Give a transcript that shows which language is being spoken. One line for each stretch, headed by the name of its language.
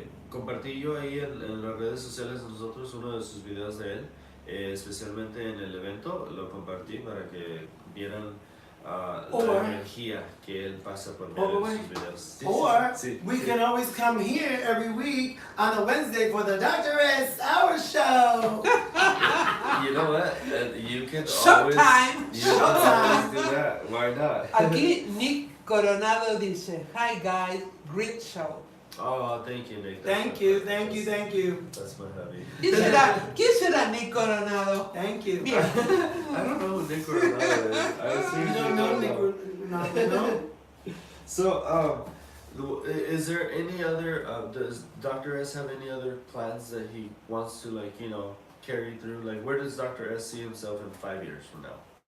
Spanish: Compartí yo ahí en las redes sociales de nosotros uno de sus videos de él, especialmente en el evento, lo compartí para que vieran la energía que él pasa por medio de sus videos.
English: We can always come here every week on a Wednesday for the Dr. S Hour Show. You know what? You can Showtime. Always do that. Why not?
Spanish: Aquí Nick Coronado dice,
English: "Hi guys, great show." Oh, thank you, Nick. Thank you. That's my hobby.
Spanish: ¿Quién será Nick Coronado?
English: Thank you.
Spanish: Bien.
English: I don't know who Nick Coronado is. You don't know Nick Coronado, no? So, is there any other, does Dr. S have any other plans that he wants to, carry through? Like, where does Dr. S see himself in 5 years from now?